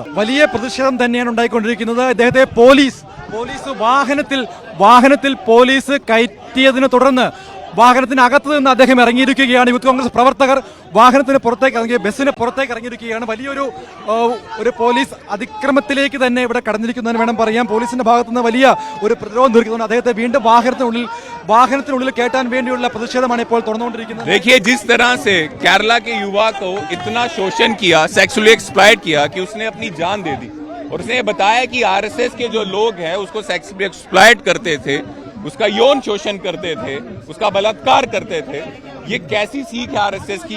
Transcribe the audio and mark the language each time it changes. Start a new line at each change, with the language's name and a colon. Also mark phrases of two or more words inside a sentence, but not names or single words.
Malayalam: വലിയ പ്രതിഷേധം തന്നെയാണ് ഉണ്ടായിക്കൊണ്ടിരിക്കുന്നത്. അദ്ദേഹത്തെ പോലീസ് വാഹനത്തിൽ പോലീസ് കയറ്റിയതിനെ തുടർന്ന് വാഹനത്തിനകത്ത് നിന്ന് അദ്ദേഹം ഇറങ്ങിയിരിക്കുകയാണ്. യൂത്ത് കോൺഗ്രസ് പ്രവർത്തകർ വാഹനത്തിന് പുറത്തേക്ക് ഇറങ്ങി ബസ്സിന് പുറത്തേക്ക് ഇറങ്ങിയിരിക്കുകയാണ്. വലിയൊരു പോലീസ് അതിക്രമത്തിലേക്ക് തന്നെ ഇവിടെ കടന്നിരിക്കുന്നതിന് വേണം പറയാം. പോലീസിന്റെ ഭാഗത്തുനിന്ന് വലിയ ഒരു പ്രതിരോധം തീർക്കുന്നുണ്ട്. അദ്ദേഹത്തെ വീണ്ടും വാഹനത്തിനുള്ളിൽ കയറ്റാൻ വേണ്ടിയുള്ള പ്രതിഷേധമാണ് ഇപ്പോൾ തുറന്നുകൊണ്ടിരിക്കുന്നത്.
Hindi: देखिए, जिस तरह से केरला के युवा को इतना शोषण किया,
English: sexually exploit
Hindi: किया कि उसने अपनी जान दे दी और उसने बताया कि RSS के जो लोग हैं उसको
English: sexually exploit
Hindi: करते थे, उसका यौन शोषण करते थे, उसका बलात्कार करते थे. ये कैसी सीख है RSS की?